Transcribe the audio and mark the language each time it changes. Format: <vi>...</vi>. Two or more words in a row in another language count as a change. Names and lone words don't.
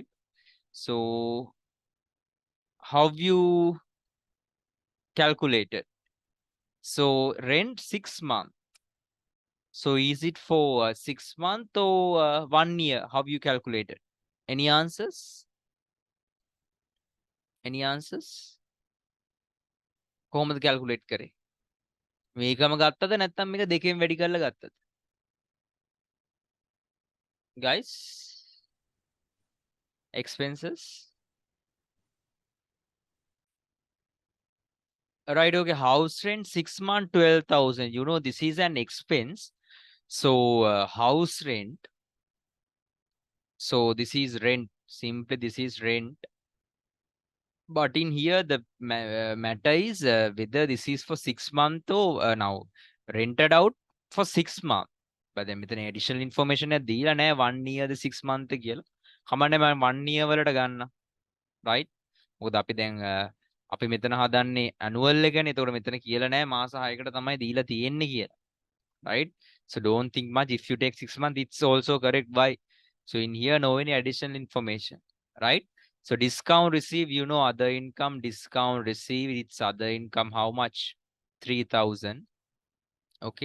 <en>So how you calculated? So rent 6 month. So is it for 6 month or 1 year? How you calculated? Any answers? Any answers?</en> <si>කොහොමද calculate කරේ? මේකම ගත්තද නැත්නම් මේක දෙකෙන් වැඩි කරලා ගත්තද?</si> <en>Guys, expenses. Right, okay. House rent 6 month 12,000. You know this is an expense. So house rent. So this is rent. Simply this is rent. But in here, the matter is whether this is for 6 month or now rented out for 6 month. But then with an additional information at the 1 year the 6 month කියලා.</en> <si>කමන්නේ මම 1 year වලට ගන්න. Right? මොකද අපි දැන් අපි මෙතන හදන්නේ annual එකනේ. ඒතකොට මෙතන කියලා නැහැ මාස 6කට තමයි දීලා තියෙන්නේ කියලා.</si> <en>Right? So don't think much. If you take 6 months, it's also correct. Why? So in here, no any additional information. Right? So discount receive, you know, other income, discount receive, it's other income. How much? 3,000. Okay.</en>